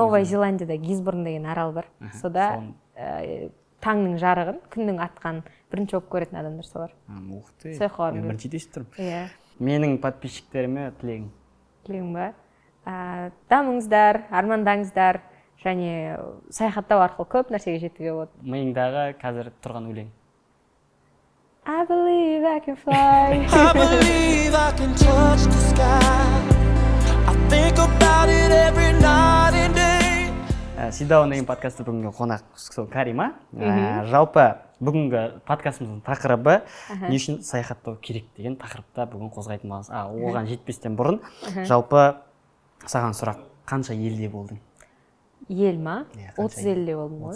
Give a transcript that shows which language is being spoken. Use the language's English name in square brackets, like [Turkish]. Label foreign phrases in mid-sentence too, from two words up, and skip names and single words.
[Kazakh] Новая Зеландияда Гизборн деген арал бар. Сода таңның жарығын, күннің атқан бірінші болып көретін адамдар солар. [Russian] Ух ты. [Kazakh] Мен бірінші естіп тұрмын. Иә. Менің подписчиктеріме тілегің? Тілегің ба? Дамыңыздар, армандаңыздар және саяхаттау арқылы көп нәрсеге жетуге болады. Миыңдағы қазір тұрған өлең? [English] I believe I can fly. I believe I can touch the sky. I think about it every night and day. [Kazakh] Sit Down деген подкастты бүгінгі қонақ сол Карима. Жалпы бүгінгі подкастымыздың тақырыбы не үшін саяхаттау керек деген тақырыпта бүгін қозғайтын боламыз. Оған жетпестен бұрын жалпы саған сұрақ, қанша елде болдың? Ел ма? 30 елде болдым ғой.